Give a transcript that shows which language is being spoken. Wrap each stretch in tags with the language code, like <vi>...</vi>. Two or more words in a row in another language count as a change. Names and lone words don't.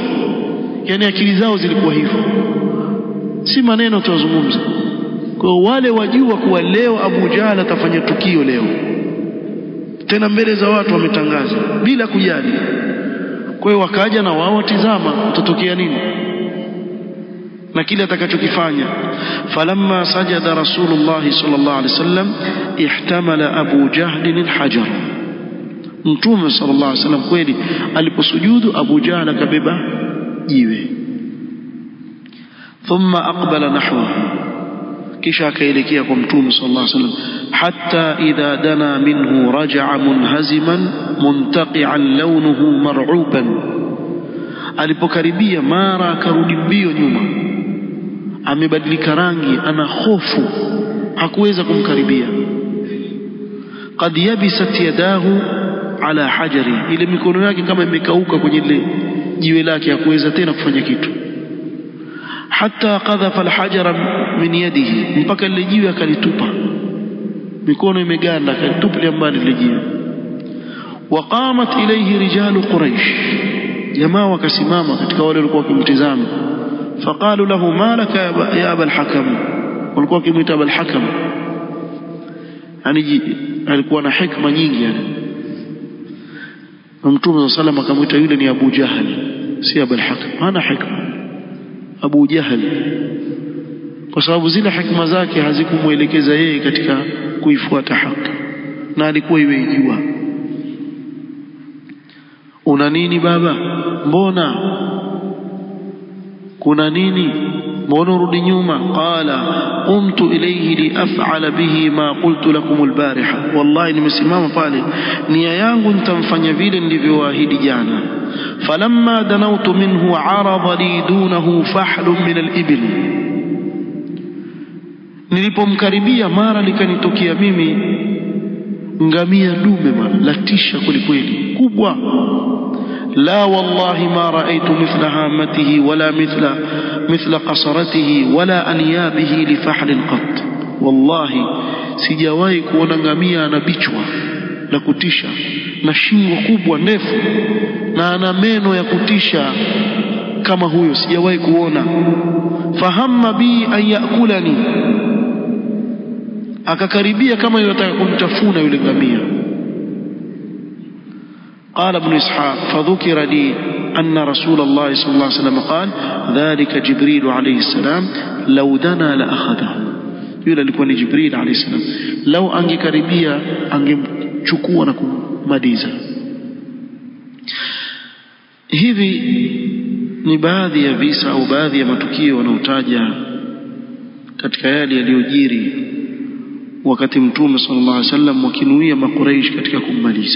<sw>yani akili zao zilikuwa hivyo, si maneno tuwazungumza. kwa wale wajua kuwa leo Abu Jahl atafanya tukio leo, tena mbele za watu wametangaza bila kujali. kwa hiyo wakaja na wao tizama utatokea nini na kile atakachokifanya.</sw> <ar>فلما سجد رسول الله صلى الله عليه وسلم احتمل أبو جهل الحجر.</ar> <sw>Mtume</sw> <ar>صلى الله عليه وسلم</ar> <sw>kweli aliposujudu Abu Jahl akabeba jiwe.</sw> <ar>ثم أقبل نحوه,</ar> <sw>kisha akaelekea kwa Mtume</sw> <ar>صلى الله عليه وسلم. حتى إذا دنا منه رجع منهزما منتقعا لونه مرعوبا,</ar> <sw>alipokaribia mara akarudi mbio nyuma, amebadilika rangi, ana hofu, hakuweza kumkaribia.</sw> <ar>قد يبست يداه على حجره,</ar> <sw>ile mikono yake kama imekauka kwenye ile jiwe lake, hakuweza tena kufanya kitu.</sw> <ar>حتى قذف الحجر من يده,</ar> <sw>mpaka ile jiwe akalitupa, mikono imeganda, akalitupa mbali ile jiwe.</sw> <ar>وقامت إليه رجال قريش,</ar> <sw>jamaa wakasimama katika wale walikuwa wakimtazama.</sw> <ar>فقالوا له ما لك يا أبا الحكم,</ar> <sw>walikuwa wakimwita aba al-hakam, yani alikuwa na hikma nyingi yani. Mtume</sw> <ar>صلى الله عليه وسلم</ar> <sw>akamwita yule ni Abu Jahl, si aba al-hakam, hana hikma Abu Jahl, kwa sababu zile hikma zake hazikumuelekeza yeye katika kuifuata haki, na alikuwa iweijua. una nini baba, mbona kuna nini, mbona urudi nyuma?</sw> <ar>قال قمت إليه لأفعل به ما قلت لكم البارحة, wallahi</ar> <sw>nimesimama pale nia yangu nitamfanya vile nilivyowaahidi jana.</sw> <ar>فلما دنوت منه عرض لي دونه فحل من الإبل,</ar> <sw>nilipomkaribia mara likanitokea mimi ngamia dume latisha kwelikweli kubwa.</sw> <ar>لا والله ما رأيت مثل هامته ولا مثل قصرته ولا أنيابه لفحل قط,</ar> <sw>والله sijawahi kuona ngamia anabichwa na kutisha na shingo kubwa ndefu na ana meno ya kutisha kama huyo sijawahi kuona.</sw> <ar>فهم بي أن يأكلني,</ar> <sw>akakaribia kama yataka kumtafuna yule ngamia.</sw> <ar>قال ابن إسحاق فذكر لي أن رسول الله صلى الله عليه وسلم قال ذلك جبريل عليه السلام لو دنا لأخذه.</ar> <sw>yule alikuwa ni Jibril</sw> <ar>عليه السلام,</ar> <sw>lau angekaribia angemchukua na kumaliza. Hivi ni baadhi ya visa au baadhi ya matukio wanaotaja katika yale yaliyojiri wakati Mtume</sw> <ar>صلى الله عليه وسلم</ar> <sw>wakinuia Makuraish katika kummaliza.</sw>